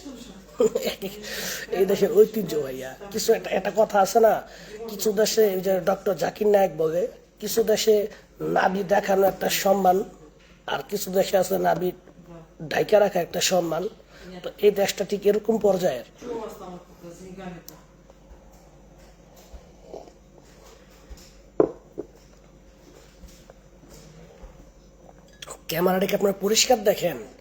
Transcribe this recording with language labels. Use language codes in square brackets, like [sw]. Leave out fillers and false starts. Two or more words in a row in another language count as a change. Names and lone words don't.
[bn] এই দেশের ঐতিহ্য ভাইয়া। কিছু একটা কথা আছে না, কিছু দেশে এই যে ডক্টর জাকির নায়েক বলে, কিছু দেশে নাবি দেখানো একটা সম্মান, আর কিছু দেশে আছে নাবি ঢাইকা রাখা একটা সম্মান। তো এই দেশটা ঠিক এরকম পর্যায়ের। [ru] что у вас там с деньгами-то? [bn] ক্যামেরাটাকে আপনার পরিষ্কার দেখেন।